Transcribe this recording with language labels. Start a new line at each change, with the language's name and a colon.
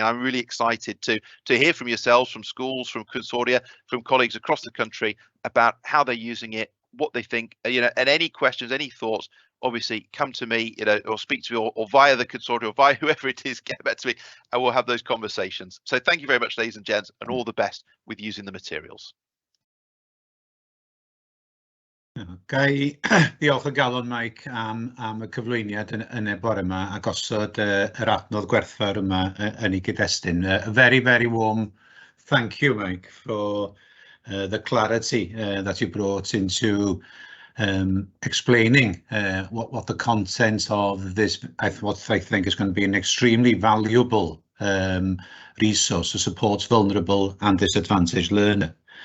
English: I'm really excited to hear from yourselves, from schools, from consortia, from colleagues across the country about how they're using it, what they think, and any questions, any thoughts, obviously come to me, or speak to me, or via the consortium, or via whoever it is, get back to me, and we'll have those conversations. So thank you very much, ladies and gents, and all the best with using the materials.
Welsh: Gai diolch o galon, Mike, am y cyflwyniad yn y bore yma a gosod yr adnodd gwerthfawr yma yn ei gyd-destun.
English: A very, very warm thank you, Mike, for the clarity that you brought into explaining what the content of this, what I think is going to be an extremely valuable resource to support vulnerable and disadvantaged learner.